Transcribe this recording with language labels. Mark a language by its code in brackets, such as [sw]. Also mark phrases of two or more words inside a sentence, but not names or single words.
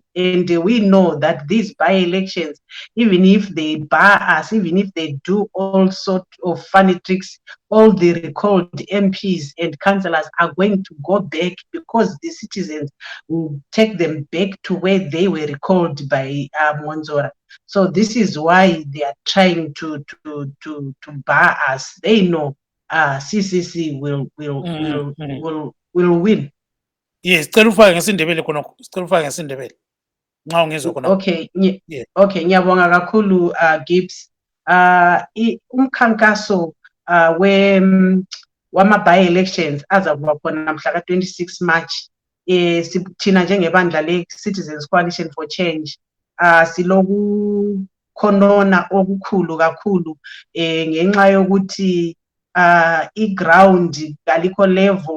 [en] And we know that these by-elections, even if they bar us, even if they do all sorts of funny tricks, all the recalled MPs and councillors are going to go back because the citizens will take them back to where they were recalled by Monzora. So this is why they are trying to bar us. They know CCC will win. Yes, [nd] cela ufake ngesindebele khonokho. Cela ufake ngesindebele. Nxa ungezwe khona. Okay, okay, ngiyabonga kakhulu Gibbs. Umkhankaso wama by-elections azakuba khona mhla ka-26 March. Thina njengebandla le-Citizens Coalition for Change silokukhonona okukhulu kakhulu ngenxa yokuthi i-ground kalikho level.